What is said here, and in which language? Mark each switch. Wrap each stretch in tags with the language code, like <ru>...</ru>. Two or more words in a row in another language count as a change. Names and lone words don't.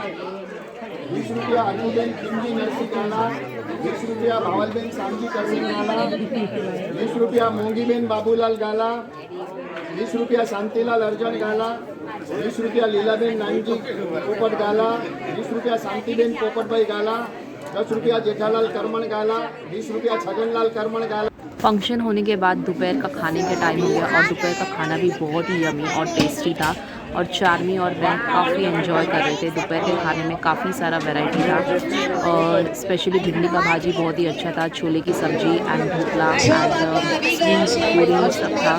<hi>20 रुपया अनुबेन खिमजी नरसी गाला, 20 रुपया भावलबेन सांजी करसिंग गाला, 20 रुपया मोंगीबेन बाबूलाल गाला, 20 रुपया शांतिलाल अर्जन गाला, 20 रुपया लीलाबेन नानजी पोपट गाला, 20 रुपया शांतिबेन पोपटभाई गाला, 10 रुपया जेठालाल करमण गाला, 20 रुपया छगनलाल करमण गाला। फंक्शन होने के बाद दोपहर का खाने का टाइम हो गया और दोपहर का खाना भी बहुत ही यमी और टेस्टी था और चार्मी और मैं काफ़ी एंजॉय कर रहे थे। दोपहर के खाने में काफ़ी सारा वैरायटी था और स्पेशली भिंडी का भाजी बहुत ही अच्छा था, छोले की सब्ज़ी एंड ढोकला एंड पूरी सब था।</hi>